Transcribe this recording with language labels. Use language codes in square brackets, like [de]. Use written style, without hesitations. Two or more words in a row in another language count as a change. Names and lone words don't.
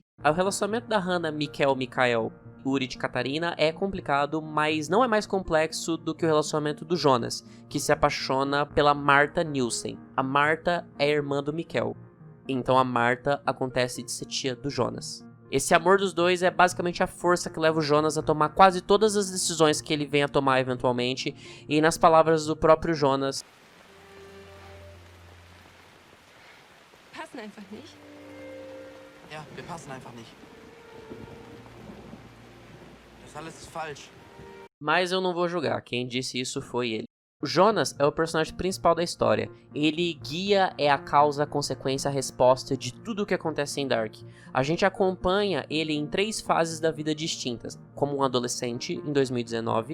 [pt] O relacionamento da Hannah, Mikael, Urit e Catarina é complicado, mas não é mais complexo do que o relacionamento do Jonas, que se apaixona pela Martha Nielsen. A Martha é a irmã do Mikkel. Então a Martha acontece de ser tia do Jonas. Esse amor dos dois é basicamente a força que leva o Jonas a tomar quase todas as decisões que ele vem a tomar eventualmente, e nas palavras do próprio Jonas... [de] Passen einfach nicht. Ja, wir passen einfach nicht. Das alles ist falsch. [pt] Mas eu não vou julgar, quem disse isso foi ele. O Jonas é o personagem principal da história. Ele guia, é a causa, a consequência, a resposta de tudo o que acontece em Dark. A gente acompanha ele em 3 fases da vida distintas. Como um adolescente, em 2019.